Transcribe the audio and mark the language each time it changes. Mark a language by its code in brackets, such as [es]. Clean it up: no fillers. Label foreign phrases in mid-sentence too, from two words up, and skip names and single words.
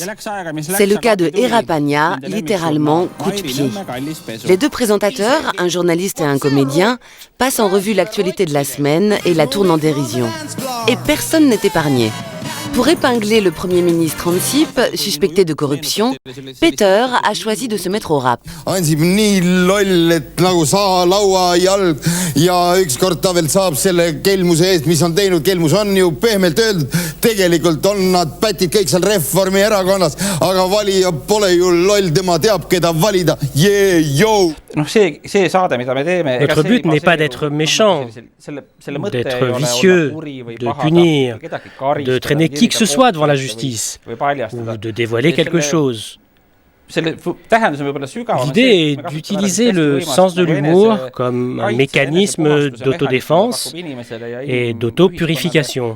[fr] C'est le cas de Erapania, littéralement coup de pied. Les deux présentateurs, un journaliste et un comédien, passent en revue l'actualité de la semaine et la tournent en dérision. Et personne n'est épargné. Pour épingler le Premier ministre Ansip, suspecté de corruption, Peter a choisi de se mettre au rap. [et] Ansip nii loll, et nagu laua jalg ja ükskord ta veel saab selle kelmuse eest, mis on teinud. Kelmus on ju pehmelt öeldud, tegelikult on nad pätid kõik seal Reformierakonnas, aga valija pole ju loll, tema teab, keda valida. [fr] Notre but n'est pas d'être méchant, d'être vicieux, de punir, de traîner qui que ce soit devant la justice, ou de dévoiler quelque chose. L'idée est d'utiliser le sens de l'humour comme un mécanisme d'autodéfense et d'autopurification.